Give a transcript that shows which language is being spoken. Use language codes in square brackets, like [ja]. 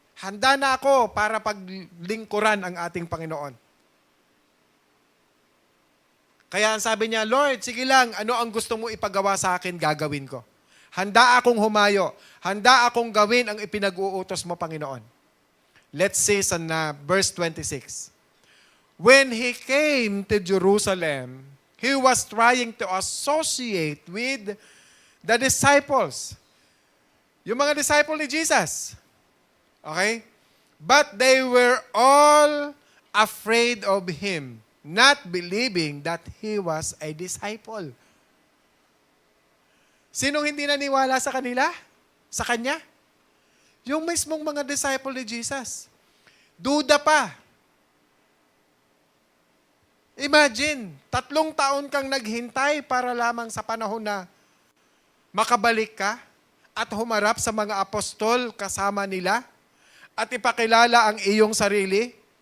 [tl] Handa na ako para paglingkuran ang ating Panginoon. Kaya ang sabi niya, Lord, sige lang, ano ang gusto mo ipagawa sa akin, gagawin ko. Handa akong humayo. Handa akong gawin ang ipinag-uutos mo, Panginoon. [en] Let's see [tl] sa verse 26. [en] When he came to Jerusalem, he was trying to associate with the disciples. [tl] Yung mga disciple ni Jesus. [en] Okay? But they were all afraid of him, not believing that he was a disciple. [tl] Sinong hindi naniwala sa kanila? Sa kanya? Yung mismong mga disciple ni Jesus. Duda pa. Imagine, 3 taon kang naghintay para lamang sa panahon na makabalik ka at humarap sa mga apostol kasama nila at ipakilala ang iyong sarili.